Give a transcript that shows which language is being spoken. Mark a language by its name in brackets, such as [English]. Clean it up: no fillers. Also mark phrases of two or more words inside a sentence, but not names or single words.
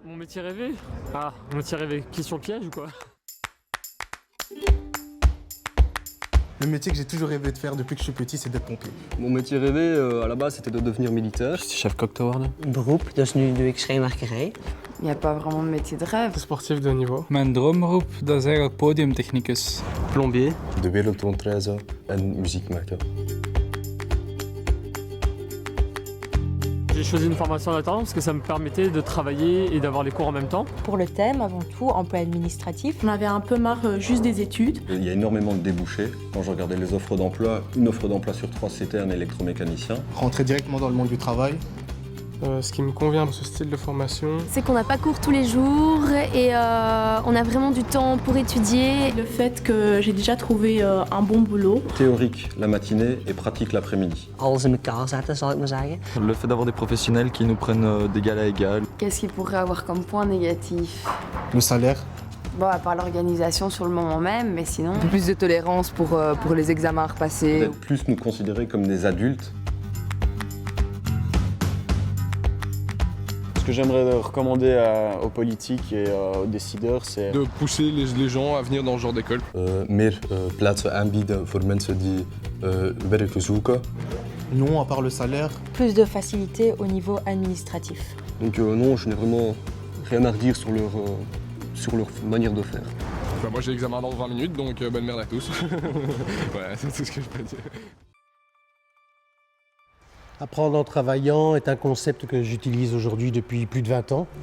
[French] Mon métier rêvé? Ah, mon métier rêvé. Question piège ou quoi? Le métier que j'ai toujours rêvé de faire depuis que je suis petit, c'est d'être pompier. Mon métier rêvé, à la base, c'était de devenir militaire. J'étais chef coq tower. [Dutch] Beroep, dus nu doe ik schrijnwerkerij. [French] Il n'y a pas vraiment de métier de rêve. Sportif de haut niveau. [Dutch] Mijn droomberoep, dat is eigenlijk podiumtechnicus. [French] Plombier. [Dutch] De wereld rondreizen en muziek maken. [French] J'ai choisi une formation en alternance parce que ça me permettait de travailler et d'avoir les cours en même temps. Pour le thème, avant tout, emploi administratif. On avait un peu marre juste des études. Il y a énormément de débouchés. Quand je regardais les offres d'emploi, une offre d'emploi sur 3 c'était un électromécanicien. Rentrer directement dans le monde du travail. Ce qui me convient dans ce style de formation, c'est qu'on n'a pas cours tous les jours et on a vraiment du temps pour étudier. Le fait que j'ai déjà trouvé un bon boulot. Théorique la matinée et pratique l'après-midi. [Dutch] Alles in elkaar zetten, zal ik maar zeggen. [French] Le fait d'avoir des professionnels qui nous prennent d'égal à égal. Qu'est-ce qu'il pourrait avoir comme point négatif? le salaire. Bon, à part l'organisation sur le moment même, mais sinon... Un peu plus de tolérance pour les examens à repasser. Peut-être plus nous considérer comme des adultes. Ce que j'aimerais recommander aux politiques et aux décideurs, c'est de pousser les gens à venir dans ce genre d'école. [Dutch] Meer plaatsen aanbieden voor mensen die werk zoeken. [French] Non, à part le salaire. Plus de facilité au niveau administratif. Donc non, je n'ai vraiment rien à redire sur leur manière de faire. Enfin, moi j'ai l'examen dans 20 minutes, donc bonne merde à tous. Ouais, c'est tout ce que je peux dire. Apprendre en travaillant est un concept que j'utilise aujourd'hui depuis plus de 20 ans.